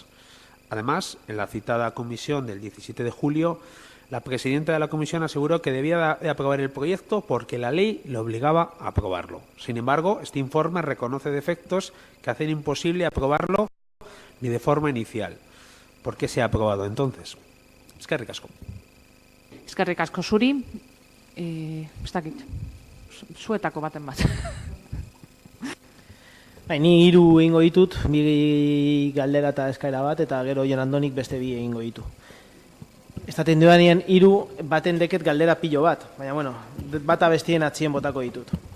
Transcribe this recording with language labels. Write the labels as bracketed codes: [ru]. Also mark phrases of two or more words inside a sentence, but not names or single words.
[es] Además, en la citada comisión del 17 de julio, la presidenta de la comisión aseguró que debía de aprobar el proyecto porque la ley le obligaba a aprobarlo. Sin embargo, este informe reconoce defectos que hacen imposible aprobarlo ni de forma inicial. ¿Por qué se ha aprobado entonces? [eu] Eskerrik asko. Eskerrik asko zuri. Ez dakit, zuetako baten bat. Ni 3 egingo ditut, 2 galdera eta eskaera bat, eta gero Jon Andonik beste 2 egingo ditu. Estaten dudanean 3 baten deket galdera pilo bat, baina bueno, bata bestien atzien botako ditut.